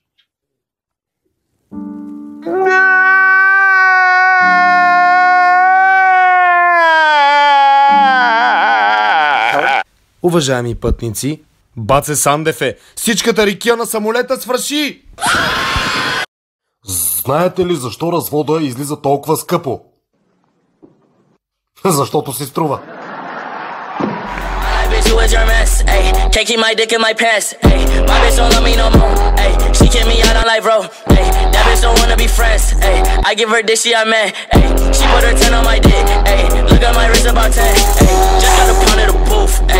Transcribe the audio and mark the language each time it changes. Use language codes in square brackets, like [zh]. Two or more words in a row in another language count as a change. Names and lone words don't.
[bg] Уважаеми пътници, Баце Сандев е! Всичката рикия на самолета свърши! Знаете ли защо развода излиза толкова скъпо? Защото си струва. [en] You a germ ass, ayy. Can't keep my dick in my pants, ayy. My bitch don't love me no more, ayy. She kick me out on live, bro, ayy. That bitch don't wanna be friends, ayy. I give her dick, she a man, ayy. She put her 10 on my dick, ayy. Look at my wrist about 10, ayy. Just got a pound of the booth, ayy.